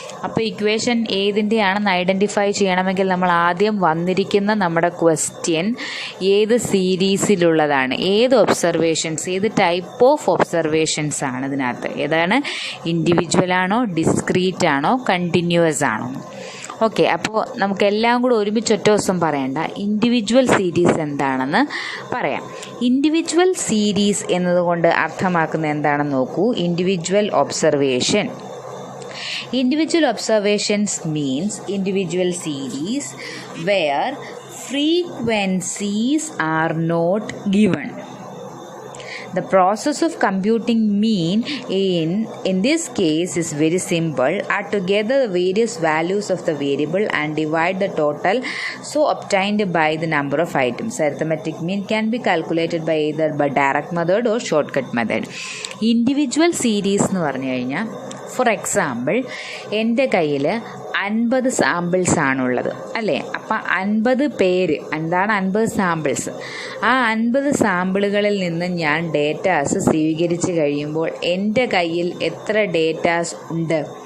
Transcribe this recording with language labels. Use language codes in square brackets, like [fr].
[ml] അപ്പോൾ equation ഏതിൻ്റെയാണെന്ന് identify ചെയ്യണമെങ്കിൽ നമ്മൾ ആദ്യം വന്നിരിക്കുന്ന നമ്മുടെ ക്വസ്റ്റ്യൻ ഏത് സീരീസിലുള്ളതാണ്, ഏത് ഒബ്സർവേഷൻസ്, ഏത് ടൈപ്പ് ഓഫ് ഒബ്സർവേഷൻസ് ആണ് ഇതിനകത്ത്, ഏതാണ്, ഇൻഡിവിജ്വൽ ആണോ, ഡിസ്ക്രീറ്റ് ആണോ, കണ്ടിന്യൂവസ് ആണോ. ഓക്കെ, അപ്പോൾ നമുക്കെല്ലാം കൂടെ ഒരുമിച്ച് ഒറ്റ ദിവസം പറയണ്ട. ഇൻഡിവിജ്വൽ സീരീസ് എന്താണെന്ന് പറയാം. ഇൻഡിവിജ്വൽ സീരീസ് എന്നതുകൊണ്ട് അർത്ഥമാക്കുന്നത് എന്താണെന്ന് നോക്കൂ. Individual observation. [en] Individual observations means individual series where frequencies are not given. The process of computing mean in this case is very simple. Add together the various values of the variable and divide the total so obtained by the number of items. Arithmetic mean can be calculated by either by direct method or shortcut method. [ml] Individual series എന്ന് പറഞ്ഞു കഴിഞ്ഞാൽ, for example എൻ്റെ കയ്യിൽ 50 samples ആണുള്ളത് അല്ലേ. അപ്പം 50 പേര് എന്താണ് 50 സാമ്പിൾസ്. ആ 50 സാമ്പിളുകളിൽ നിന്ന് ഞാൻ ഡേറ്റാസ് സ്വീകരിച്ച് കഴിയുമ്പോൾ എൻ്റെ കയ്യിൽ എത്ര ഡേറ്റാസ് ഉണ്ട്?